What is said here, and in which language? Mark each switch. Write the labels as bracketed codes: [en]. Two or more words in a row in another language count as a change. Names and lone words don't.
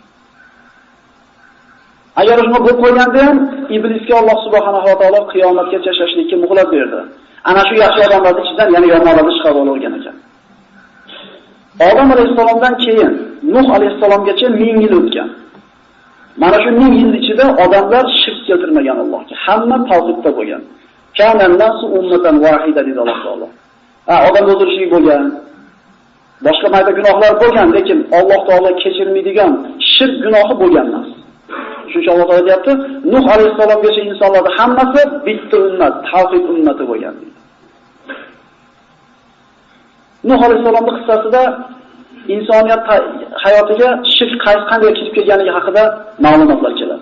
[uz] Agar shunday bo'lib qo'yganda ham iblisga Alloh [ar] سبحانه وتعالى [uz] qiyomatgacha yashashlikka muhlat berdi. Ana shu yaxshi odamlarning ichidan yana yomonlarni chiqarib olgan ekan. Odam alayhisalomdan keyin Nuh alayhisalomgacha 1000 yil o'tgan. Mana shu 1000 yil ichida odamlar shirk keltirmagan Allohga. Hamma tavhidda bo'lgan. [ar] كان الناس أمة واحدة [uz] dedi Alloh taolo. Odam o'ldirishlik bo'lgan, boshqa mayda gunohlar bo'lgan, lekin Alloh taolo kechirmaydigan shirk gunohi bo'lgan emas. Shuning uchun Alloh taolo deyapti, Nuh alayhisalomgacha insonlarning hammasi bitta ummat, tavhid ummati bo'lgan. Nuh alayhisalomning qissasida insoniyat hayotiga shirk qanday kirib kelganligi haqida ma'lumotlar keladi.